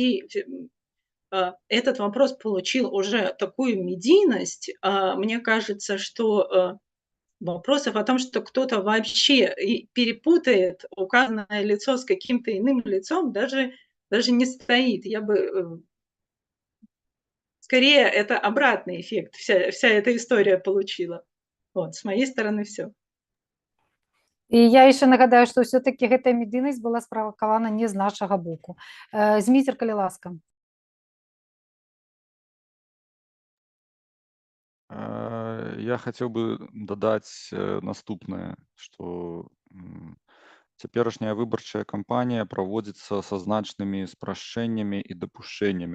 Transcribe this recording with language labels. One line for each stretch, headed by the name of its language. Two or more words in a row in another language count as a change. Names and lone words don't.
Russian: этот вопрос получил уже такую медийность, мне кажется, что вопросов о том, что кто-то вообще перепутает указанное лицо с каким-то иным лицом, даже не стоит. Я бы скорее это обратный эффект вся эта история получила. Вот, с моей стороны все.
Belarusian: І я яшчэ нагадаю, што ўсё-такі гэтая медыйнасць была справакавана не з нашага боку. Зміцер, калі ласка.
Russian: Я хотел бы
Belarusian: дадаць наступнае, што цяперашняя выбарчая кампанія праводзіцца са значнымі спрашчэннямі і дапушчэннямі.